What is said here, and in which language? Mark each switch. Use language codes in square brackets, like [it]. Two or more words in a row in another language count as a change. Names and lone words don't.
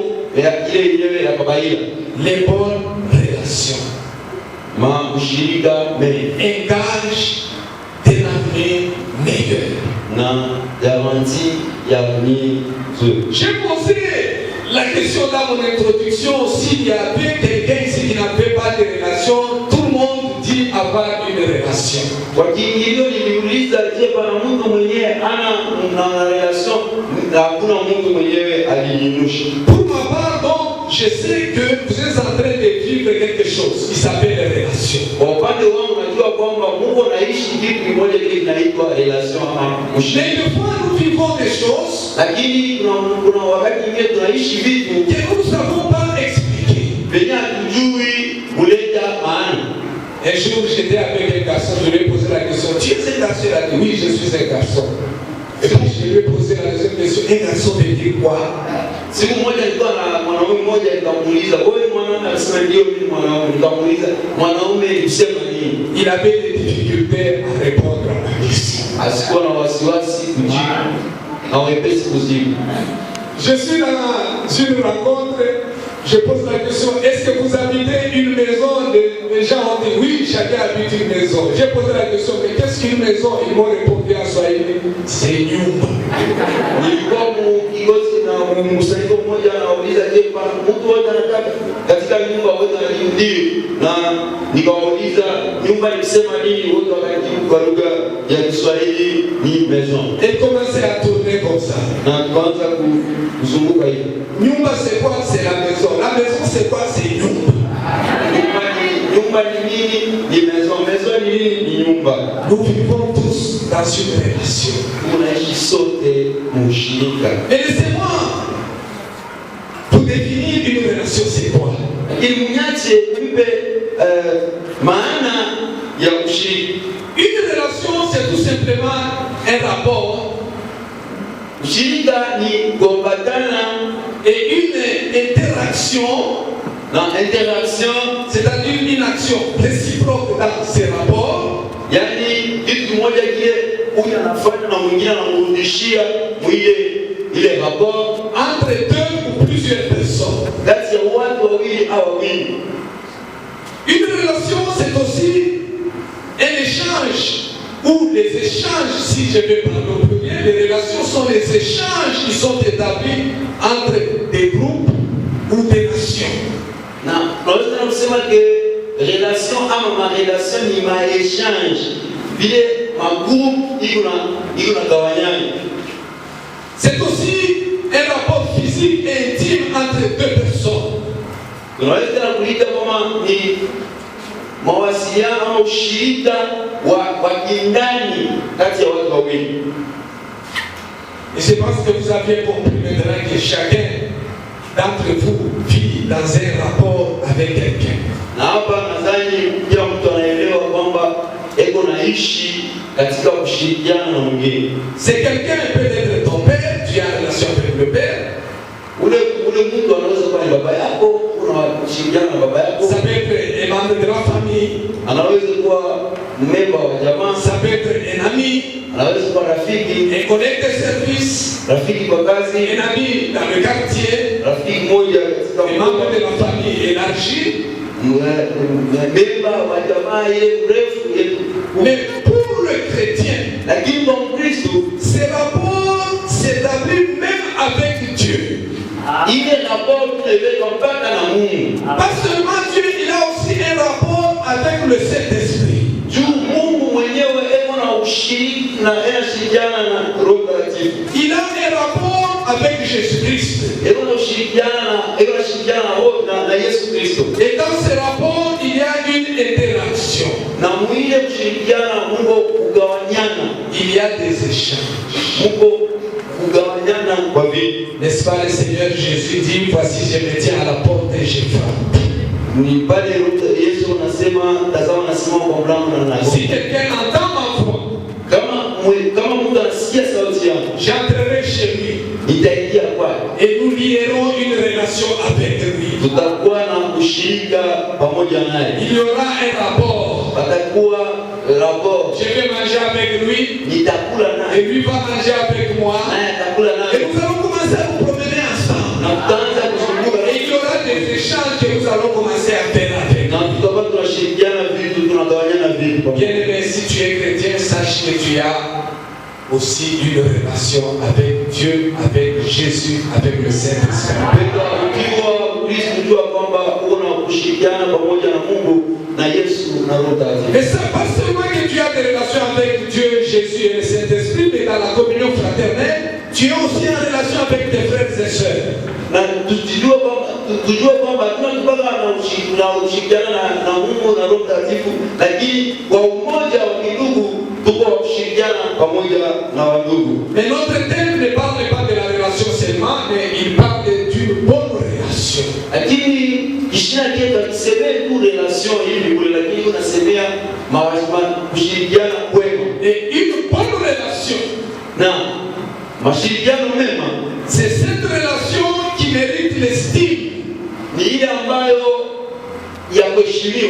[sw] ile yenyewe ya kawaida. [fr] Les bonnes relations [sw] Ushirika [fr] un gage d'un avenir meilleur. [sw] na garantie ya avenir nzuri. [fr] J'ai posé la question dans mon introduction, s'il y avait quelqu'un ici qui n'avait pas de relation, tout le monde dit avoir une relation. [sw] Kwa kiingilio niliuliza, je, pana mtu mwenyewe ana relation? Hakuna mtu mwenyewe alinyusha. [fr] Pour ma part, donc, je sais que vous êtes en train de vivre quelque chose qui s'appelle relation. [sw] Kwa upande wangu najua kwamba Mungu anaishi kitu kimoja kile kinaitwa relation ama [fr] Mais [sw] ushirika. [fr] des fois, nous vivons des choses [sw] Lakini kuna wakati mwingine tunaishi vitu [fr] que nous ne savons pas expliquer. [sw] venye hatujui kuleta maana. [fr] Un jour, j'étais avec un garçon, je lui ai posé la question, tu es un garçon? Il a dit, oui, je suis un garçon. Et puis, je lui ai posé la deuxième question, un garçon veut dire quoi? [sw] Siku moja nilikuwa na mwanaume mmoja nikamuuliza, wewe ni mwanaume? Akasema ndio, mimi ni mwanaume. Nikamuuliza, mwanaume ni kusema nini? [fr] Il avait des difficultés à répondre à ma question. [sw] Asikuwa na wasiwasi kujibu na wepesi kujibu. [fr] Je suis dans une rencontre, je pose la question, est-ce que vous habitez une maison? Les gens ont dit, oui, chacun habite une maison. J'ai posé la question, mais qu'est-ce qu'une maison? Ils m'ont répondu en Swahili, c'est nyumba. [sw] Nilikuwa mkikosi na mkusanyiko mmoja anauliza, je, pana mtu wote anataka katika nyumba? Wote wanajibu ndio. Na nikawauliza nyumba ni kusema nini? Wote wakajibu kwa lugha ya Kiswahili ni maison. [fr] Et commencé à tourner comme ça. [sw] Na tukaanza kuzunguka hivi. [fr] Nyumba c'est quoi? C'est la maison. La maison c'est quoi? C'est nyumba. [sw] Nyumba ni nini? Ni maison. Maison ni nini? Ni nyumba. [fr] Nous vivons tous dans une relation. [sw] Tunaishi sote mshirika. [fr] Mais laissez-moi pour définir une relation, c'est quoi? [sw] Ili mnyache mpe maana ya ushirika. [fr] Une relation, c'est tout simplement un rapport [sw] Ushirika ni kuambatana [fr] et une interaction, interaction, c'est-à-dire une action réciproque dans ces rapports, [sw] yani kitu kimoja kile huyu anafanya na mwingine anamrudishia ile rapport [fr] entre deux ou plusieurs personnes. [sw] kati ya watu wawili au wawili. [fr] Une relation, c'est aussi un échange ou les échanges, si je vais parler au premier, les relations sont les échanges qui sont établis entre des groupes ou des nations. [sw] Na tunaweza kusema ke relation ama marelation ni maéchange vile magroupe iko na gawanyana. [fr] C'est aussi un rapport physique et intime entre deux personnes. [sw] Tunaweza kuita kama ni mawasiliano au ushirika wa kindani kati ya watu wawili. [fr] Et je pense que vous avez compris maintenant que chacun d'entre vous vit dans un rapport avec quelqu'un. [sw] Na hapa nadhani kila mtu anaelewa kwamba eko naishi katika kushirikiana na mwingine. [fr] C'est quelqu'un peut-être ton père, tu as une relation avec le père. [sw] Ule mtu anaweza kuwa ni baba yako, unashirikiana na baba yako. [fr] Ça peut être un membre de la famille. [sw] Anaweza kuwa memba wa jamaa. [fr] Ça peut être un ami. [sw] Anaweza kuwa rafiki. [fr] Un collègue de service. [sw] Rafiki kwa kazi. [fr] Un ami dans le quartier. [sw] Rafiki moja katika [fr] un membre de la famille élargie. [sw] Memba wa jamaa ile mrefu. [fr] Mais pour le chrétien, [sw] lakini kwa Mkristo, [fr] ce rapport s'établit même avec Dieu. Il est rapport [sw] mpaka na Mungu. [fr] Pas seulement Dieu, il a aussi un rapport avec le Saint-Esprit. [sw] Juu Mungu mwenyewe eko na ushirika na anashirikiana na Roho Mtakatifu. [fr] Il a un rapport avec Jésus-Christ. [sw] Eko na ushirikiana na Yesu Kristo. [fr] Et dans ce rapport, il y a une interaction. [sw] Na mwile kushirikiana Mungu kugawanyana. [fr] Il y a des échanges. [sw] Mungu kugawanyana kwa vipi? [fr] N'est-ce pas, le Seigneur Jésus dit, voici je me tiens à la porte et je frappe. [sw] Ni pale Yesu anasema, tazama nasimama kwa mlango na nagonga. [fr] Si quelqu'un entend ma voix, [sw] kama mtu anasikia sauti yangu, [fr] j'entrerai chez lui. [sw] Nitaingia kwake. [fr] Et nous lierons une relation avec lui. [sw] Tutakuwa na ushirika pamoja naye. [fr] Il y aura un rapport. [sw] Patakuwa rapport. [fr] Je vais manger avec lui. [sw] Nitakula naye. [fr] Et lui va manger avec moi. [sw] Naye atakula naye. [fr] Et nous allons commencer à nous promener ensemble. [sw] Na tutaanza kuzunguka [fr] que nous allons commencer à faire avec. Bien-aimé, si tu es chrétien, sache que tu as aussi une relation avec Dieu, avec Jésus, avec le Saint-Esprit. Mais ça pas seulement que tu as des relations avec Dieu, Jésus et le Saint-Esprit, mais dans la communion fraternelle, tu es aussi en relation avec tes frères et sœurs. [sw] Tujue kwamba tunatupaka na ushirikiana na Mungu na Roho Mtakatifu, lakini kwa umoja wa kindugu tuko kushirikiana pamoja na wandugu. [fr] Mais notre thème ne parle pas de la relation seulement, mais il parle d'une bonne relation. [sw] Lakini kishina kietu akisemea tu relation hivi kule, lakini unasemea kushirikiana kwema. [fr] Et une bonne relation, [sw] na mashirikiano mema, [fr] c'est cette relation qui mérite l'estime. [sw] Ni ile ambayo ya kuheshimiwa.